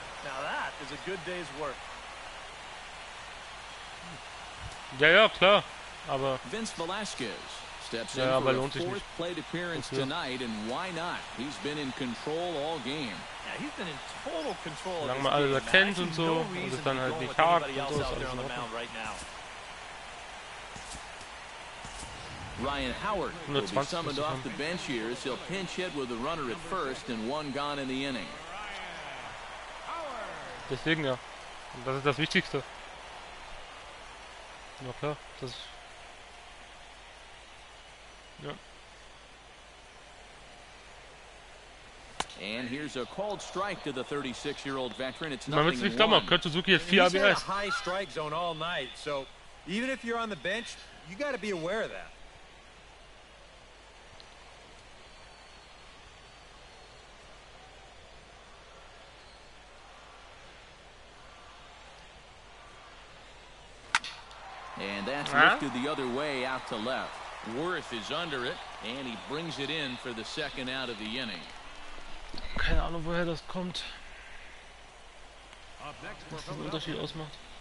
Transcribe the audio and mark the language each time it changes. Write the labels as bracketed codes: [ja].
[en] Now that is a good day's work. [de] ja, klar. Aber [en] Vince Velasquez steps in for a fourth plate appearance tonight, and why not? He's been in control all game. Yeah, he's been in total control. [de] solange man alles erkennt und so und es dann halt nicht hakt und so, ist alles in Ordnung. [en] Ryan Howard will be summoned off the bench here as he'll pinch hit with a runner at first and one gone in the inning. [de] Deswegen ja. Und das ist das Wichtigste. Ja klar, das ist... Ja. [en] And here's a called strike to the 36-year-old veteran. It's [de] Man wird's nicht glauben, Kurt Suzuki jetzt 4 [en] He's had a [de] ABS. [en] high strike zone all night, so even if you're on the bench, you got to be aware of that. And that's lifted the other way out to left. Worth is under it, and he brings it in for the second out of the inning. [de] Keine Ahnung, woher das kommt. Was den Unterschied ausmacht.